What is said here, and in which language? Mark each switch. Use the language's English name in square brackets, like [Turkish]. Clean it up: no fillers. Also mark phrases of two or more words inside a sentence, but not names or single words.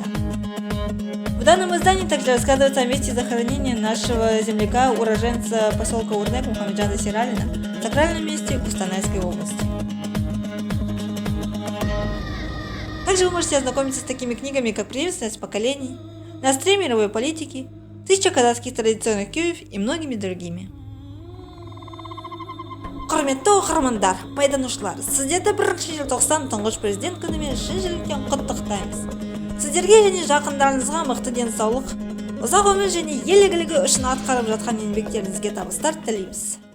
[Russian] В данном издании также рассказывается о месте захоронения нашего земляка, уроженца поселка Урнек Мухамеджана Сиралина, в сакральном месте Кустанайской области. Также вы можете ознакомиться с такими книгами, как «Преемственность поколений», «Настрой мировой политики», «1000 казахских традиционных күйев» и многими другими. [Kazakh] Құрметті оқырмандар, пайдаланушылар, сіздерді 1 желтоқсан тұңғыш президент күнімен шын жүректен құттықтаймыз. Сіздерге және жақындарыңызға мықты денсаулық, ұзақ өмір және ел игілігі үшін атқарып жатқан еңбектеріңізге табыстар тілейміз.